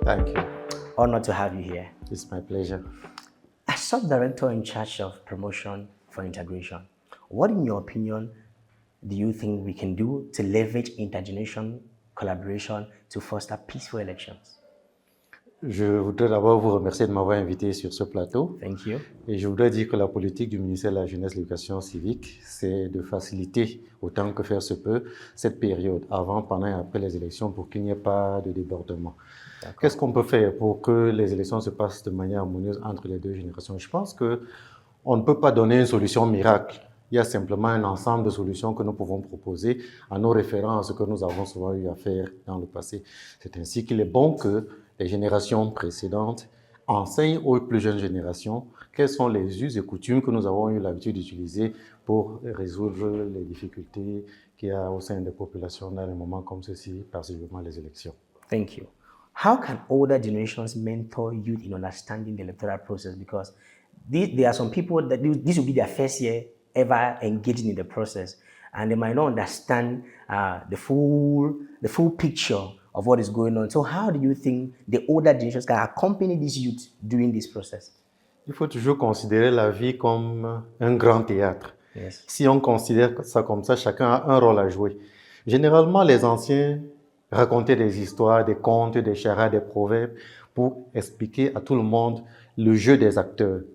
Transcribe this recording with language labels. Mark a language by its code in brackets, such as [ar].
[en] Thank you. Honored to have you here. It's my pleasure. As Sub-Director in charge of promotion for integration, what, in your opinion, do you think we can do to leverage intergenerational collaboration to foster peaceful elections? [fr] Je voudrais d'abord vous remercier de m'avoir invité sur ce plateau. [en] Thank you. [fr] Et je voudrais dire que la politique du ministère de la Jeunesse et de l'Éducation civique, c'est de faciliter autant que faire se peut cette période, avant, pendant et après les élections, pour qu'il n'y ait pas de débordement. Qu'est-ce qu'on peut faire pour que les élections se passent de manière harmonieuse entre les deux générations? Je pense qu'on ne peut pas donner une solution miracle. Il y a simplement un ensemble de solutions que nous pouvons proposer en nous référant à ce que nous avons souvent eu à faire dans le passé. C'est ainsi qu'il est bon que les générations précédentes enseignent aux plus jeunes générations quels sont les us et coutumes que nous avons eu l'habitude d'utiliser pour résoudre les difficultés qu'il y a au sein des populations dans des moments comme ceci, particulièrement les élections. [en] Thank you. How can older generations mentor youth in understanding the electoral process? Because there are some people that this will be their first year ever engaging in the process, and they might not understand the full picture of what is going on. So how do you think the older generations can accompany these youth during this process? [fr] Il faut toujours considérer la vie comme un grand théâtre. [en] Yes. [fr] Si on considère ça comme ça, chacun a un rôle à jouer. Généralement, les anciens racontaient des histoires, des contes, des charades, des proverbes pour expliquer à tout le monde le jeu des acteurs.